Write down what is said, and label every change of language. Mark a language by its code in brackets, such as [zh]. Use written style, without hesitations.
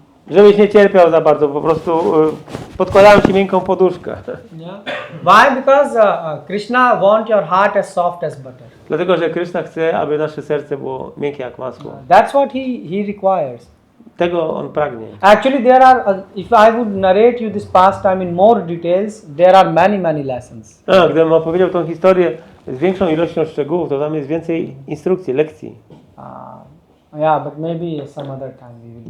[pl] żebyś nie cierpiał za bardzo, po prostu podkładają ci miękką poduszkę. [en] yeah. Why? Because Krishna wants your heart as soft as butter. [pl] Dlatego, że Krishna chce, aby nasze serce było miękkie jak masło. [en] That's what he requires. [pl] Tego on pragnie. [en] Actually, there are. If I would narrate you this pastime in more details, there are many lessons. [pl] Gdybym opowiedział tą historię z większą ilością szczegółów, to tam jest więcej instrukcji, lekcji. [en] Yeah, but maybe some other time we will.